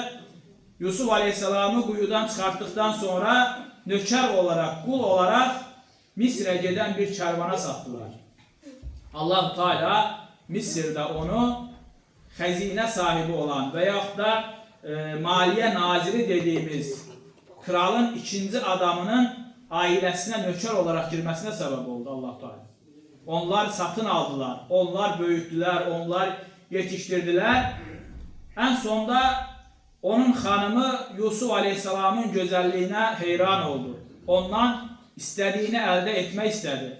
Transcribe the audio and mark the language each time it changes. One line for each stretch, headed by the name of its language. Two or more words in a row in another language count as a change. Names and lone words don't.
Azerbaijani: Yusuf Aleyhisselamı quyudan çıxartdıktan sonra nökər olarak, qul olarak Misrə gedən bir kərvana satdılar. Allah-u Teala Misirdə onu xəzinə sahibi olan və yaxud da maliyyə naziri dediyimiz kralın ikinci adamının ailəsinə nökər olarak girməsinə səbəb oldu Allah-u Teala. Onlar satın aldılar, onlar böyütdülər, onlar yetiştirdiler.
Turkish: En sonda onun hanımı Yusuf Aleyhisselam'ın güzelliğine heyran oldu. Ondan istediğini elde etmek istedi.